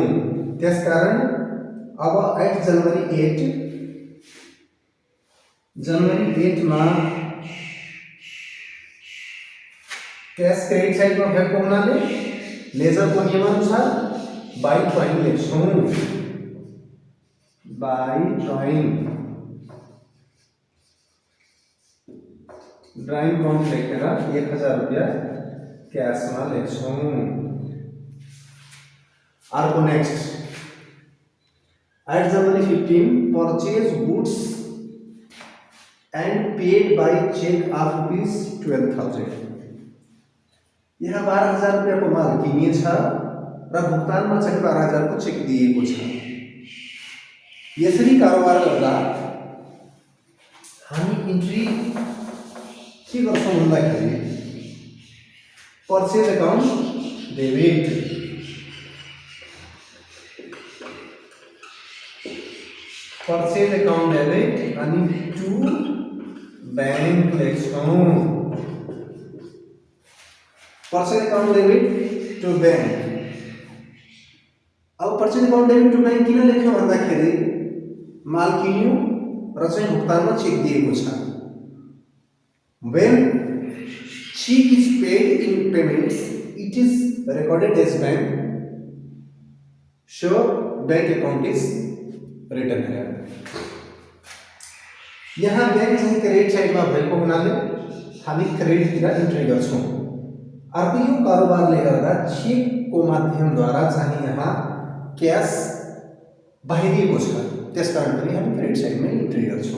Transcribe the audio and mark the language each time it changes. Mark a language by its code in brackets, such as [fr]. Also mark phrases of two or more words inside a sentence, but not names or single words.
[ne] त्यसकारण अब [en] at January [ne] 8 मा क्यास क्रेडिट साइडमा भएको हुनाले लेजरको नियमअनुसार [en] by drawing [ne] लेख्छौँ। [en] by drawing count [ne] लेखेर 1000 रुपैयाँ क्यासमा लेख्छौँ। [en] अर्को next at January 15 purchase goods and paid by check of ₹12,000। [ne] यहाँ 12,000 रुपैयाँको माल किनिएछ र भुक्तानमा चाहिँ 12,000 को चेक दिएको छ। यसरी कारोबार गर्दा हामी इन्ट्री के गर्छौँ भन्दाखेरि [en] purchase account debit, [ne] अनि [en] to bank [ne] लेख्छौँ। [en] purchase account debit to bank. [ne] अब [en] purchase account debit to bank [ne] किन लेख्यो भन्दाखेरि माल किन्यो र चाहिँ भुक्तानमा चेक दिएको छ। [en] When check is paid in payments, it is recorded as bank, so bank account is written here. [ne] यहाँ बैंक चाहिँ क्रेडिट साइडमा भएको हुनाले हामी क्रेडिटतिर इन्ट्री गर्छौँ। अर्को यो कारोबारले गर्दा चेकको माध्यमद्वारा चाहिँ यहाँ क्यास बाहिरिएको छ, त्यसकारण पनि हामी क्रेडिट साइडमा इन्ट्री गर्छौँ।